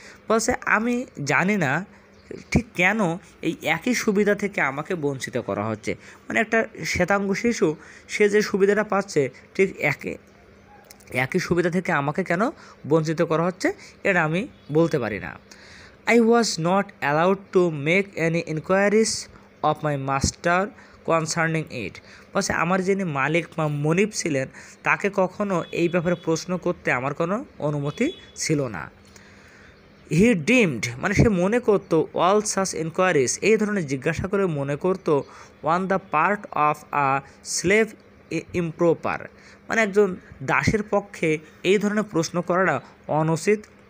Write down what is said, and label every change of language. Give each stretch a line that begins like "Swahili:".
Bangla: বলছে, আমি জানি না ঠিক কেন এই একই সুবিধা থেকে আমাকে বঞ্চিত করা হচ্ছে। মানে একটা শ্বেতাঙ্গ শিশু, সে যে সুবিধাটা পাচ্ছে, ঠিক একই সুবিধা থেকে আমাকে কেন বঞ্চিত করা হচ্ছে, এটা আমি বলতে পারি না।
English: I was not allowed to make any inquiries of my master concerning it.
Bangla: বলছে আমার যিনি মালিক বা মনিব ছিলেন তাকে কখনো এই ব্যাপারে প্রশ্ন করতে আমার কোনো অনুমতি ছিল না।
English: he deemed
Bangla: মানে সে মনে করতো
English: all such inquiries
Bangla: এই ধরনের জিজ্ঞাসা করে মনে করতো
English: on the part of a slave improper
Bangla: মানে একজন দাসের পক্ষে এই ধরনের প্রশ্ন করাটা অনুচিত,